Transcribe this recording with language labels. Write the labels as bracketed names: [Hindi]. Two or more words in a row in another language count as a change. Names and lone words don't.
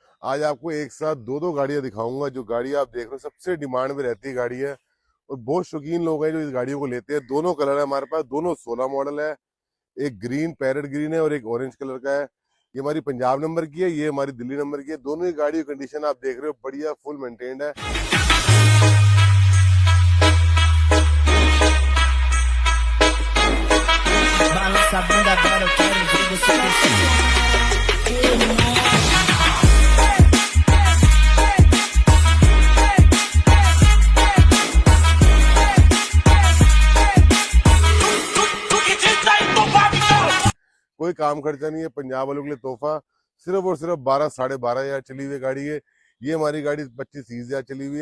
[Hindi] आज आपको एक साथ दो दो गाड़ियां दिखाऊंगा। जो गाड़ी आप देख रहे हो सबसे डिमांड में रहती है गाड़ी है, और बहुत शौकीन लोग हैं जो इस गाड़ियों को लेते हैं। दोनों कलर है हमारे पास, दोनों 16 मॉडल है। एक [English] green parrot green [Hindi] है और एक [English] orange color [Hindi] का है। ये हमारी पंजाब नंबर की है, ये हमारी दिल्ली नंबर की है। दोनों ही गाड़ी की कंडीशन आप देख रहे हो बढ़िया [English] full maintained [Hindi] है। [Portuguese] Balança a bunda agora, eu quero ver você descer. [Hindi] कोई काम खर्चा नहीं है, पंजाब वालों के लिए तोहफा। सिर्फ और सिर्फ 12 साढ़े 12,000 चली हुई गाड़ी है। ये हमारी गाड़ी 25-30,000 चली हुई है।